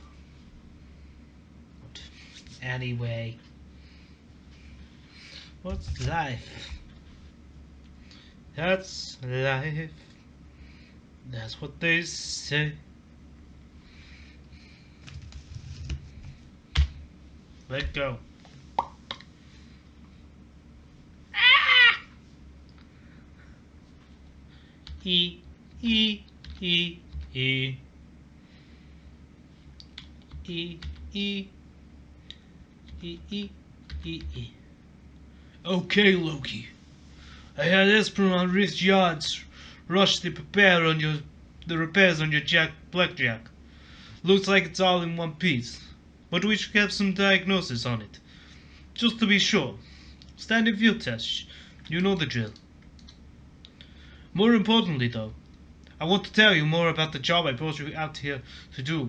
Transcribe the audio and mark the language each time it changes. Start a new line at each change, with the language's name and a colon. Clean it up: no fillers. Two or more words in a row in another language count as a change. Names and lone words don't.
English: But anyway, what's life? That's life. That's what they say. Let go. E E E E E E E E E E. Okay, Loki. I had Esperon Rift Yards rush the repairs on your blackjack. Looks like it's all in one piece, but we should have some diagnosis on it, just to be sure. Standard field test. You know the drill. More importantly, though, I want to tell you more about the job I brought you out here to do.